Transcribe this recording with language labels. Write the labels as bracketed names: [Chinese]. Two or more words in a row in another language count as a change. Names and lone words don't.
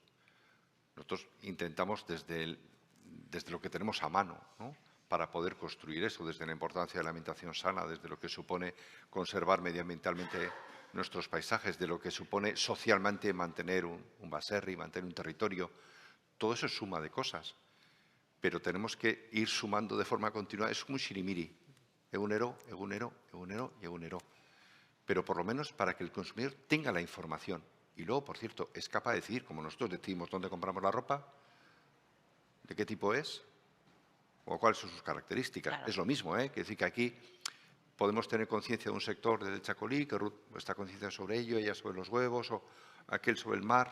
[Spanish] Nosotros intentamos desde lo que tenemos a mano, ¿no?, para poder construir eso, desde la importancia de la alimentación sana, desde lo que supone conservar medioambientalmente nuestros paisajes, de lo que supone socialmente mantener un baserri, mantener un territorio. Todo eso es suma de cosas, pero tenemos que ir sumando de forma continua. Es un xirimiri, [Basque] egunero, egunero, egunero [Spanish] y egunero. Pero por lo menos para que el consumidor tenga la información. Y luego, por cierto, es capaz de decidir, como nosotros decidimos dónde compramos la ropa, de qué tipo es o cuáles son sus características. Claro. Es lo mismo, ¿eh? Que decir que aquí podemos tener conciencia de un sector del Chacolí, que Ruth está conciencia sobre ello, ella sobre los huevos, o aquel sobre el mar.